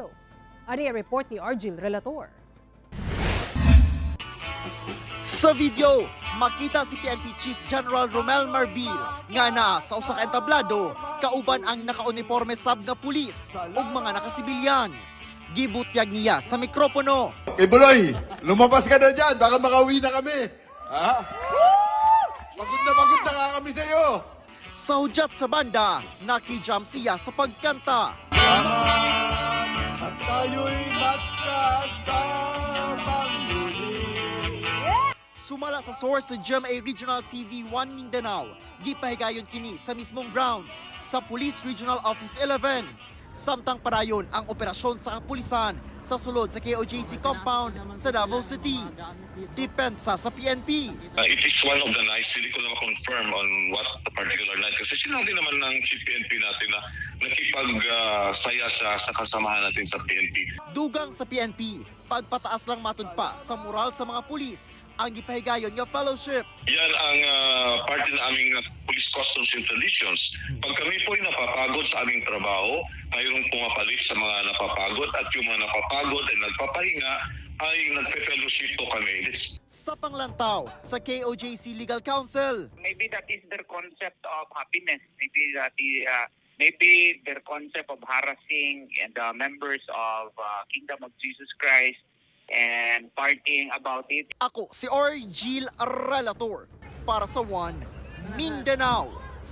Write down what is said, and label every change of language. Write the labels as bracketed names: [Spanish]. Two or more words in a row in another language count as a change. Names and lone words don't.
[Cebuano] Ani report ni Argil Relator. Sa video, makita si PNP Chief General Romel Marbil nga na sa usa ka entablado kauban ang nakauniforme sab nga pulis ug mga nakasibilyan. Gibutyag niya sa mikropono. [Filipino] Buloy, lumabas ka na dyan, baka makauwi na kami. Ha? Pagod na nga kami sa iyo. [Cebuano] Sa hudyat sa banda, nakijam siya sa pagkanta. [Filipino] At tayo'y magkasamang muli. [Cebuano] Sumala sa source sa GMA Regional TV 1 Mindanao, gipahigayon kini sa mismong grounds sa Police Regional Office 11. Samtang parayon ang operasyon sa kapulisan sa sulod sa KOJC compound sa Davao City. Depensa sa PNP. [English] It is one of the nights, [Filipino] hindi ko lang confirm [English] on what particular night. [Filipino] Kasi sinabi naman ng Chief PNP natin na nakipag-saya sa kasamahan natin sa PNP. [Cebuano] Dugang sa PNP, pagpataas lang matud pa sa moral sa mga pulis ang gipahigayon nga fellowship. [Filipino] Yan ang parte ng aming [English] Police Customs and Traditions. [Filipino] Pag kami po ay napapagod sa aming trabaho, mayroong pumapalit sa mga napapagod at yung mga napapagod ay nagpapahinga ay nagpe-fellowship po kami. [Cebuano] Sa panglantaw sa KOJC Legal Council. [English] Maybe that is their concept of happiness. Maybe their concept of harassing the members of Kingdom of Jesus Christ and partying about it. [Cebuano] Ako si Argil Relator para sa One Mindanao.